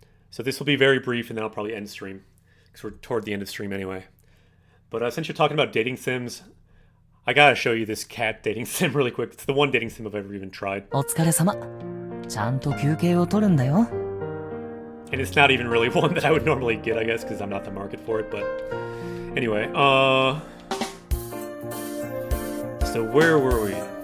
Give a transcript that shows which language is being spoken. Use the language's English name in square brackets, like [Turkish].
[English] So this will be very brief, and then I'll probably end stream, because we're toward the end of stream anyway. But since you're talking about dating sims, I gotta show you this cat dating sim really quick. It's the one dating sim I've ever even tried. [Japanese] お疲れ様。ちゃんと休憩を取るんだよ。 [English] And it's not even really one that I would normally get, I guess, because I'm not the market for it. But anyway, so where were we?